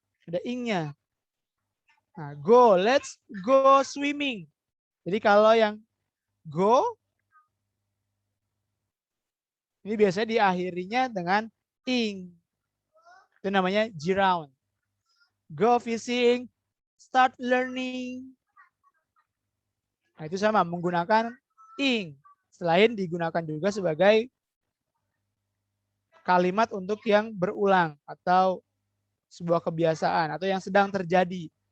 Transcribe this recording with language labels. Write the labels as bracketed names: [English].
[Indonesian] Ada ing-nya. [English] Nah, let's go swimming. [Indonesian] Jadi kalau yang go, ini biasanya diakhirinya dengan ing. Itu namanya G-round. [English] Go fishing, start learning. [Indonesian] Nah, itu sama, menggunakan ing. Selain digunakan juga sebagai kalimat untuk yang berulang atau sebuah kebiasaan atau yang sedang terjadi.